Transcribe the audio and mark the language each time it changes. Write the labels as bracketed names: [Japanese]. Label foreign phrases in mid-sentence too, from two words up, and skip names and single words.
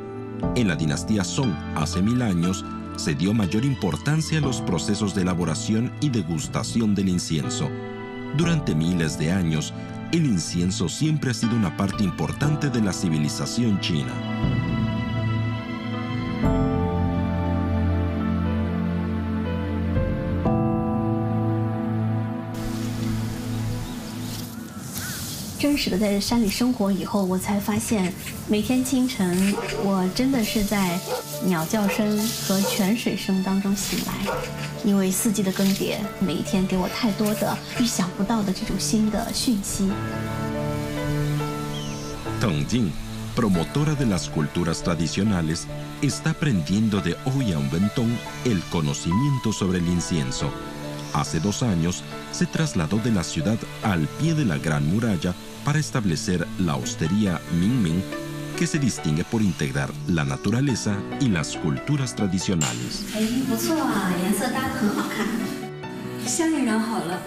[Spanish] En la dinastía Song hace 1000 años se dio mayor importancia a los procesos de elaboración y degustación del incienso. Durante miles de años, el incienso siempre ha sido una parte importante de la civilización china. [Chinese] En 真实的在山里生活以后，我才发现，每天清晨，我真的是在鸟叫声和泉水声当中醒来，因为四季的更迭，每一天给我太多的预想不到的这种新的讯息。 [Spanish] Tang Jing, promotora de las culturas tradicionales, está aprendiendo de Ouyang Wentong el conocimiento sobre el incienso. Hace 2 años se trasladó de la ciudad al pie de la Gran Muralla para establecer la hostería Mingming, que se distingue por integrar la naturaleza y las culturas tradicionales. [Chinese] 不错啊，颜色搭得很好看，香也染好了。